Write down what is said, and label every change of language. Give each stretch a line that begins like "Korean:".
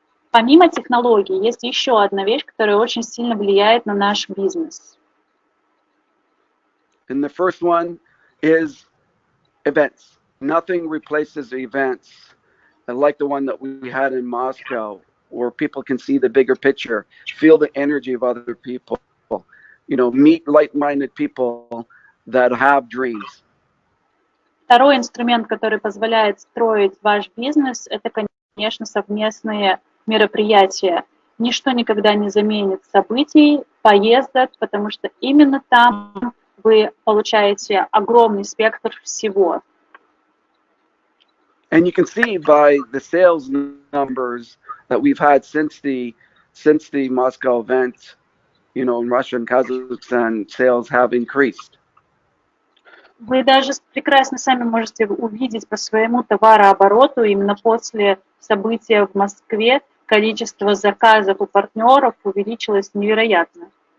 Russian: Помимо технологий, есть еще одна вещь, которая очень сильно влияет на наш бизнес.
English: And the first one is events. Nothing replaces events like the one that we had in Moscow, where people can see the bigger picture, feel the energy of other people, meet like-minded people that have dreams.
Russian: Второй инструмент, который позволяет строить ваш бизнес, это, конечно, совместные мероприятия. Ничто никогда не заменит событий, поездок, потому что именно там вы получаете огромный спектр всего.
English: And you can see by the sales numbers that we've had since the Moscow event, in Russia and Kazakhstan, sales have increased.
Russian: Вы даже прекрасно сами можете увидеть по своему товарообороту именно после события в Москве количество заказов у партнеров увеличилось невероятно.